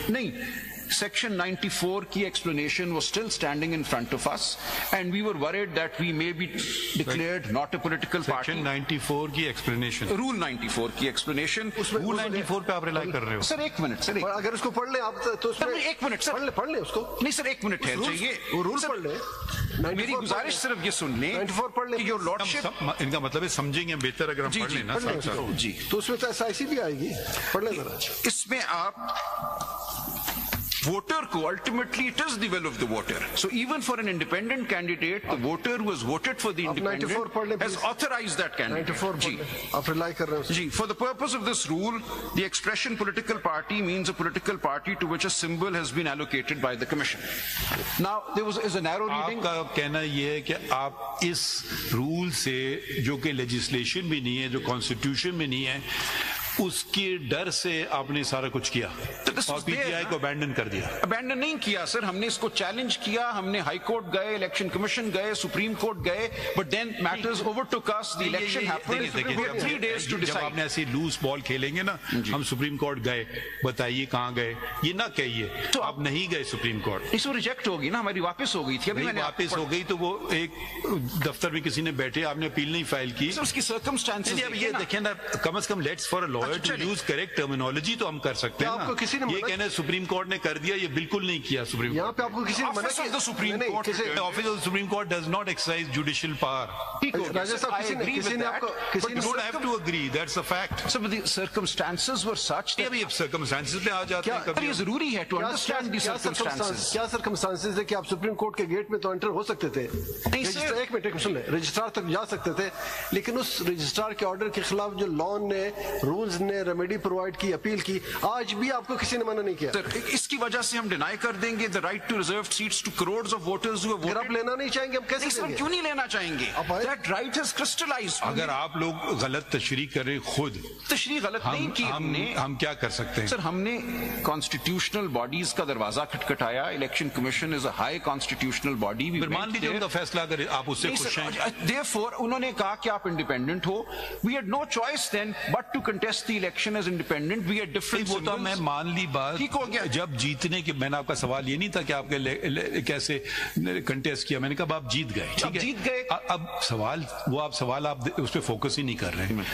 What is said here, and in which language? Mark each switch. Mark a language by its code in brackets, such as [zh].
[en] نہیں, Section 94 کی explanation was still standing in front of us and we were worried that we may be declared not a political party. [ur] Section 94 کی explanation. Rule 94 کی explanation. Rule 94 پہ آپ rely کر رہے ہو. سر ایک minute, سر اگر اس کو پڑھ لیں آپ تو اس میں ایک منٹ سر پڑھ لیں اس کو. نہیں سر ایک منٹ ٹھہر جائیے, وہ رول پڑھ لیں. میری گزارش صرف یہ سن لیں 94 پڑھ لیں. یور لارڈشپ, ان کا مطلب ہے سمجھیں گے بہتر اگر ہم پڑھ لیں نا. جی تو اس میں تو ایس آئی سی بھی آئے گی, پڑھ لیں ذرا. اس میں آپ voter کو [en] ultimately it is the will of the voter. So even for an independent candidate, the voter who has voted for the independent has authorized that candidate. [ur] 94 جی آپ ریلائی کر رہے ہیں. [en] جی, for the purpose of this rule, the expression political party means a political party to which a symbol has been allocated by the commission. Now there is a narrow reading. [ur] آپ کا کہنا یہ ہے کہ آپ اس رول سے جو کہ لیجسلیشن بھی نہیں ہے, جو کانسٹیٹیوشن میں نہیں ہے, اس کے ڈر سے آپ نے سارا کچھ کیا اور پی ٹی آئی کو ابینڈن کر دیا. ابینڈن نہیں کیا سر, ہم نے اس کو چیلنج کیا, ہم نے ہائی کورٹ گئے, الیکشن کمیشن گئے, سپریم کورٹ گئے, [en] But then matters overtook us, the election happened, we had 3 days to decide. [ur] جب آپ نے ایسی لوز بال کھیلیں گے نا, ہم سپریم کورٹ گئے, بتائیے کہاں گئے, یہ نہ کہیے تو آپ نہیں گئے سپریم کورٹ. اس کو ریجیکٹ ہوگی نا, ہماری واپس ہو گئی تھی. ابھی واپس ہو گئی تو وہ ایک دفتر میں کسی نے بیٹھے, آپ نے اپیل نہیں فائل کی. اس کی سرکمسٹانسز یہ دیکھیں نا, کم از کم [en] let's for a lawyer to use correct terminology [ur] تو ہم کر سکتے ہیں نا. یہ کہنا سپریم کورٹ نے کر دیا, یہ بالکل نہیں کیا. سپریم یہاں پہ آپ کو کسی نے منع کیا؟ Supreme court, [en] Office of supreme court does not exercise judicial power. [ur] راجہ صاحب کسی نے آپ کو [en] But you don't have to agree, that's a fact. Some of the circumstances were such that [ur] اب circumstances پہ آ جاتے ہیں کبھی. یہ ضروری ہے [en] to understand the circumstances. [ur] کیا circumstances ہے کہ آپ سپریم کورٹ کے گیٹ میں تو انٹر ہو سکتے تھے, ایک منٹ سن لیں, رجسٹرار تک جا سکتے تھے, لیکن اس رجسٹرار کے آرڈر کے خلاف جو لان نے, رولز نے ریمیڈی پرووائڈ کی, اپیل کی, آج بھی آپ کو کسی نے منع نہیں کیا. اس کی وجہ سے ہم ڈینائی کر دیں گے [en] the right to reserved seats to crores of voters who have voted. [ur] اگر آپ لینا نہیں چاہیں گے ہم کیسے دیں گے؟ کیوں نہیں لینا چاہیں گے؟ [en] That right has crystallized. [ur] اگر آپ لوگ غلط تشریح کریں خود, تشریح غلط نہیں کی ہم نے, ہم کیا کر سکتے ہیں سر؟ ہم نے کانسٹیٹیوشنل باڈیز کا دروازہ کھٹکھٹایا. Election commission is a high constitutional body. مان لیجیے ان کا فیصلہ اگر آپ اس سے خوش ہیں. Therefore انہوں نے کہا کہ آپ independent ہو. [en] We had no choice then but to contest the election as independent. We had different [ur] وہ تو میں مان لی بات ٹھیک ہو گیا. جب جیتنے کے میں نے آپ کا سوال یہ نہیں تھا کہ آپ کے کیسے کنٹیسٹ کیا, میں نے کہا آپ جیت گئے, ٹھیک ہے جیت گئے. اب سوال آپ اس پہ فوکس ہی نہیں کر رہے.